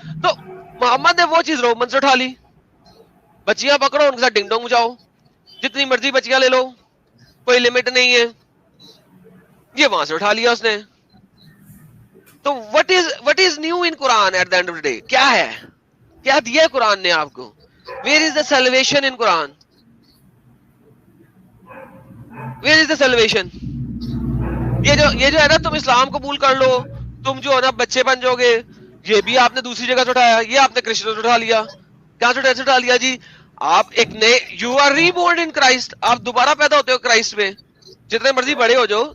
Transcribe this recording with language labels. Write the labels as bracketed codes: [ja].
[hi] तो मोहम्मद ने वो चीज रोमन से उठा ली, बच्चियां पकड़ो उनके साथ डिंग डोंग जाओ, जितनी मर्जी बच्चियां ले लो, कोई लिमिट नहीं है, ये वहां से उठा लिया उसने. [en] तो what is new in Quran at the end of the day? [hi] क्या है, क्या दिया है कुरान ने आपको? [en] Where is the salvation in Quran? Where is the salvation? [hi] ये जो है ना, तुम इस्लाम कबूल कर लो, तुम जो है ना बच्चे बन जाओगे, ये भी आपने दूसरी जगह से उठाया, ये आपने क्रिश्चियन से उठा लिया. क्या से उठा लिया जी? आप एक नए, [en] you are reborn in Christ, [hi] आप दोबारा पैदा होते हो क्राइस्ट में, जितने मर्जी बड़े हो जाओ.